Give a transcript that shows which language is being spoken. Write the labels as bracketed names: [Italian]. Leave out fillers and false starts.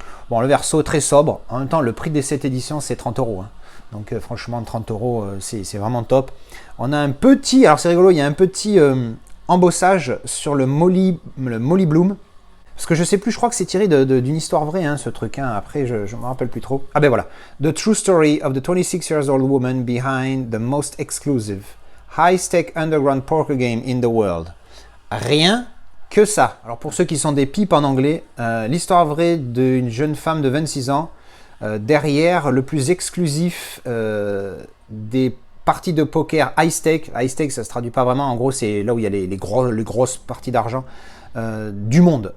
[French] Bon, le verso très sobre. En même temps, le prix de cette édition, c'est 30 €. Hein. Donc franchement, 30 €, c'est vraiment top. On a un petit, alors c'est rigolo, il y a un petit embossage sur le Molly Bloom. Parce que je sais plus, je crois que c'est tiré d'une histoire vraie, hein, ce truc. Hein. Après, je me rappelle plus trop. Ah ben voilà. [English] The true story of the 26 years old woman behind the most exclusive high-stake underground poker game in the world. [French] Rien que ça. Alors pour ceux qui sont des pipes en anglais, l'histoire vraie d'une jeune femme de 26 ans derrière le plus exclusif des parties de poker high-stake. High-stake, ça se traduit pas vraiment. En gros, c'est là où il y a les grosses parties d'argent du monde.